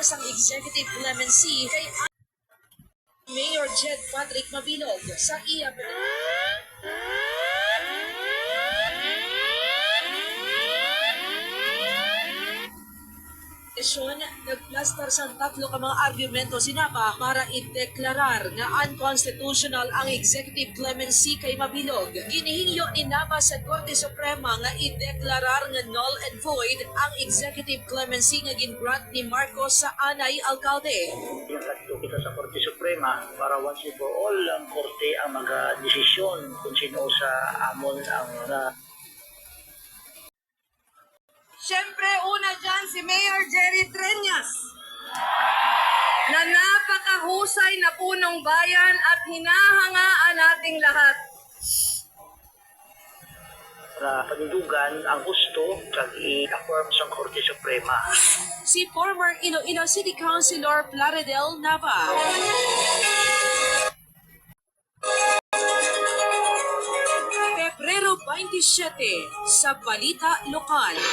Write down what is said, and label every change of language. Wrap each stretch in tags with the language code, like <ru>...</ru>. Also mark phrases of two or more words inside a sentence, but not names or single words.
<hil>sang</hil> <en>executive clemency</en> <hil>kay Mayor Jed Patrick Mabilog sa iya sesyon, nagplastar sa tatlo ka mga argumento si Nava para ideklarar na unconstitutional ang</hil> <en>executive clemency</en> <hil>kay Mabilog. Ginihingyo ni Nava sa Korte Suprema nga ideklarar nga</hil> <en>null and void</en> <hil>ang</hil> <en>executive clemency</en> <hil>nga gingrant ni Marcos sa Anay Alcalde. Yung kadto kita sa Korte Suprema para</hil> <en>once and for all</en> <hil>ang Korte ang mag-desisyon kung sino sa amon ang</hil> <tl>Siyempre, una dyan si Mayor Jerry Treñas na napakahusay na punong bayan at hinahangaan nating lahat.</tl> <hil>para panindugan ang gusto kag i-affirm sa Korte Suprema. Si former Iloilo City Councilor Plaridel Nava. Pebrero 27 sa Balita Lokal.</hil>